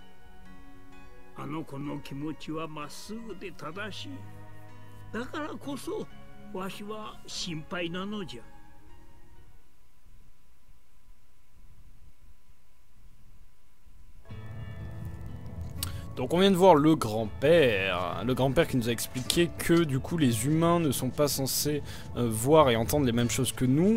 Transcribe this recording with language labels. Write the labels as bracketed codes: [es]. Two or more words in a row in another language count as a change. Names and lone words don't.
[ja] あの子の気持ちはまっすぐで正しい。だからこそわしは心配なのじゃ。 [fr] Donc on vient de voir le grand-père qui nous a expliqué que du coup les humains ne sont pas censés voir et entendre les mêmes choses que nous.